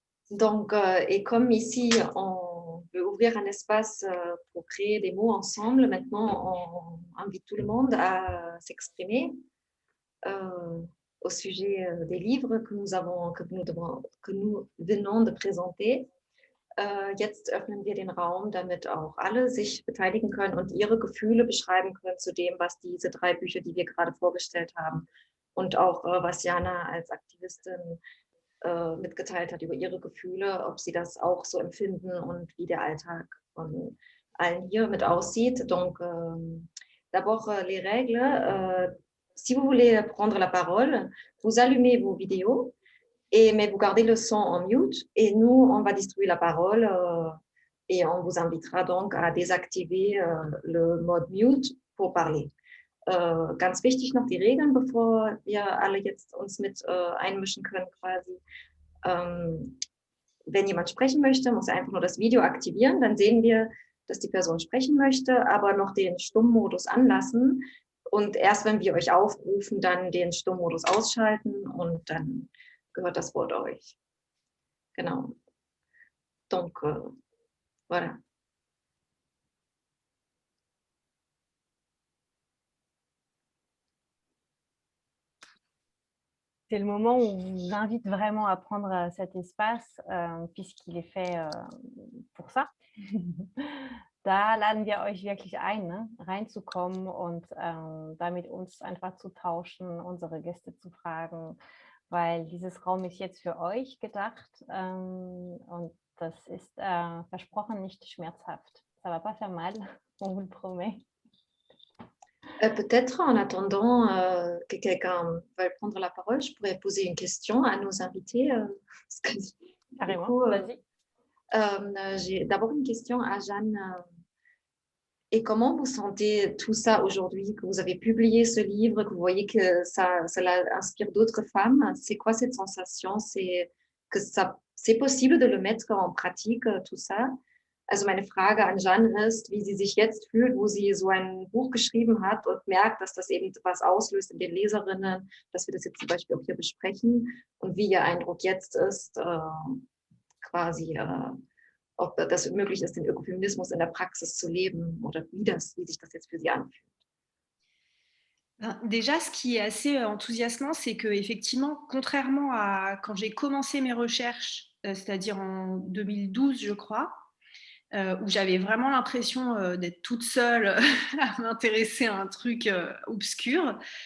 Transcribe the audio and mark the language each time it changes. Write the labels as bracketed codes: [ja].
[fr] Donc, et comme ici, on veut ouvrir un espace pour créer des mots ensemble, maintenant, on invite tout le monde à s'exprimer au sujet des livres que nous venons de présenter. [de] Jetzt öffnen wir den Raum, damit auch alle sich beteiligen können und ihre Gefühle beschreiben können zu dem, was diese 3 Bücher, die wir gerade vorgestellt haben, und auch was Jana als Aktivistin mitgeteilt hat über ihre Gefühle, ob sie das auch so empfinden und wie der Alltag von allen hier mit aussieht. [fr] Donc, d'abord, les règles. Si vous voulez prendre la parole, vous allumez vos vidéos, mais vous gardez le son en mute, et nous, on va distribuer la parole et on vous invitera donc à désactiver le mode mute pour parler. [de] Ganz wichtig noch die Regeln, bevor wir alle jetzt uns mit einmischen können quasi. Wenn jemand sprechen möchte, muss er einfach nur das Video aktivieren, dann sehen wir, dass die Person sprechen möchte, aber noch den Stummmodus anlassen und erst wenn wir euch aufrufen, dann den Stummmodus ausschalten und dann gehört das Wort euch. Genau. [fr] Donc, voilà. C'est le moment où on vous invite vraiment à prendre cet espace, puisqu'il est fait pour ça. [de] Da laden wir euch wirklich ein, ne? Reinzukommen und da mit uns einfach zu tauschen, unsere Gäste zu fragen, weil dieses Raum ist jetzt für euch gedacht und das ist versprochen nicht schmerzhaft. [fr] Ça va pas faire mal, on vous le promet. Peut-être en attendant que quelqu'un veuille prendre la parole, je pourrais poser une question à nos invités. Carrément, vas-y. J'ai d'abord une question à Jeanne. Et comment vous sentez tout ça aujourd'hui, que vous avez publié ce livre, que vous voyez que ça inspire d'autres femmes? C'est quoi cette sensation? C'est possible de le mettre en pratique, tout ça? [de] Also meine Frage an Jeanne ist, wie sie sich jetzt fühlt, wo sie so ein Buch geschrieben hat und merkt, dass das eben was auslöst in den Leserinnen, dass wir das jetzt zum Beispiel auch hier besprechen und wie ihr Eindruck jetzt ist, quasi, ob das möglich ist, den Ökofeminismus in der Praxis zu leben oder wie sich das jetzt für sie anfühlt. [fr] Déjà, ce qui est assez enthousiasmant, c'est qu'effectivement, contrairement à quand j'ai commencé mes recherches, c'est-à-dire en 2012, je crois, où j'avais vraiment l'impression d'être toute seule à m'intéresser à un truc obscur.